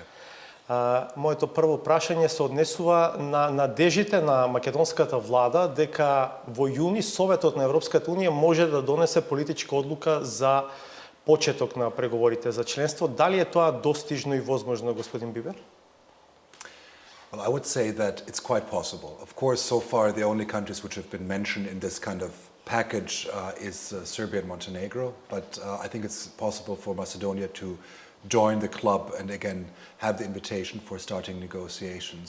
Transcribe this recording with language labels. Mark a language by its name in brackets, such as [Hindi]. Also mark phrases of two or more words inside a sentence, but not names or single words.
[Macedonian] Моето прво прашање се однесува на надежите на македонската влада дека во јуни Советот на Европската Унија може да донесе политичка одлука за почеток на преговорите за членство. Дали е тоа достижно и возможно, господин Бибер? [English] Well, I would say that it's quite possible. Of course, so far the only countries which have been mentioned in this kind of package is Serbia and Montenegro, but I think it's possible for Macedonia to join the club and again have the invitation for starting negotiations.